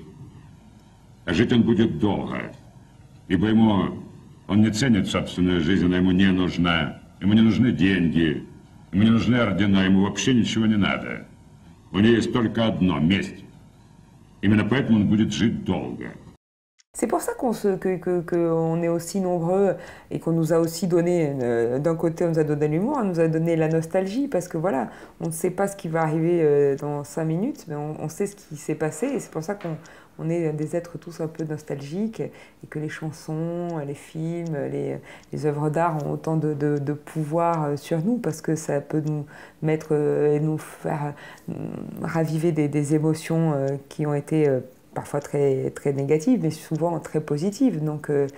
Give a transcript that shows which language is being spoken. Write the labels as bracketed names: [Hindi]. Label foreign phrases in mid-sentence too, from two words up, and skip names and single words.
[Russian] А жить он будет долго, ибо он не ценит собственную жизнь, она ему не нужна. Ему не нужны деньги, ему не нужны ордена, ему вообще ничего не надо. У него есть только одно – месть. Именно поэтому он будет жить долго. [French] C'est pour ça qu'on est aussi nombreux et qu'on nous a aussi donné, d'un côté on nous a donné l'humour, on nous a donné la nostalgie, parce que voilà, on ne sait pas ce qui va arriver dans 5 minutes, mais on sait ce qui s'est passé, et c'est pour ça qu'on est des êtres tous un peu nostalgiques, et que les chansons, les films, les œuvres d'art ont autant de pouvoir sur nous, parce que ça peut nous mettre et nous faire raviver des émotions qui ont été parfois très, très négatives, mais souvent très positives.